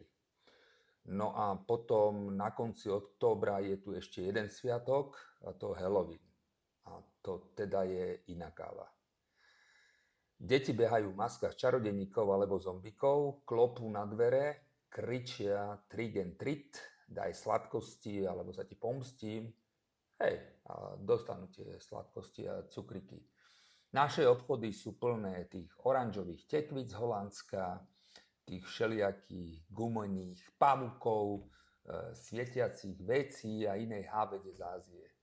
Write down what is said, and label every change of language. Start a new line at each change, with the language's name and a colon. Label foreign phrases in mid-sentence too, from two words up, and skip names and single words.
Slovak: No a potom na konci októbra je tu ešte jeden sviatok, a to Halloween. A to teda je iná káva. Deti behajú v maskách čarodeníkov alebo zombikov, klopú na dvere, kričia
English: trick and treat,
Slovak: daj sladkosti alebo sa ti pomstím. Hej, a dostanú tie sladkosti a cukriky. Naše obchody sú plné tých oranžových tekvíc z Holandska, tých všelijakých gumených pavúkov, svietiacich vecí a inej hávede z Ázie.